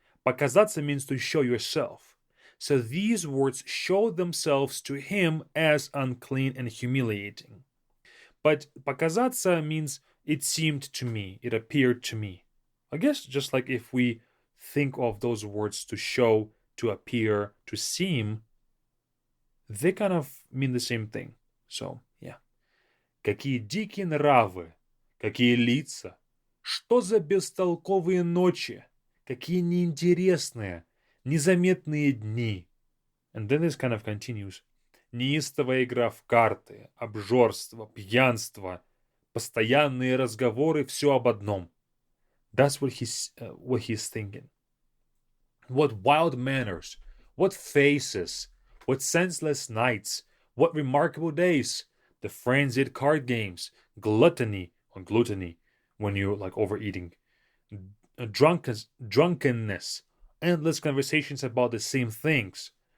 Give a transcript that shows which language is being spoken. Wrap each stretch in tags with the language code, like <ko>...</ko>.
<en>Показаться means to show yourself. So these words show themselves to him as unclean and humiliating. But показаться means it seemed to me, it appeared to me. I guess just like if we think of those words to show, to appear, to seem, they kind of mean the same thing. So, yeah.</en> <ru>Какие дикие нравы, какие лица, что за бестолковые ночи, какие неинтересные, незаметные дни.</ru> <en>And then this kind of continues.</en> <ru>Неистовая игра в карты, обжорство, пьянство, постоянные разговоры, все об одном.</ru> <en>That's what he's thinking. What wild manners, what faces, what senseless nights, what remarkable days, the frenzied card games, gluttony, when you're like overeating, drunkenness, endless conversations about the same things.</en>